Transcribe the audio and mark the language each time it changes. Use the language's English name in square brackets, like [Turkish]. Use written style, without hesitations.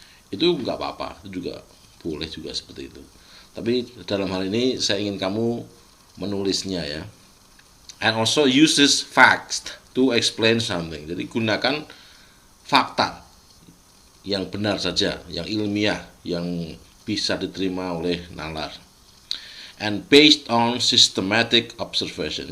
[Indonesian] Itu nggak apa-apa, itu juga boleh juga seperti itu. Tapi dalam hal ini saya ingin kamu menulisnya ya. [English] And also uses facts to explain something. [Indonesian] Jadi gunakan fakta yang benar saja, yang ilmiah, yang bisa diterima oleh nalar. [English] And based on systematic observation.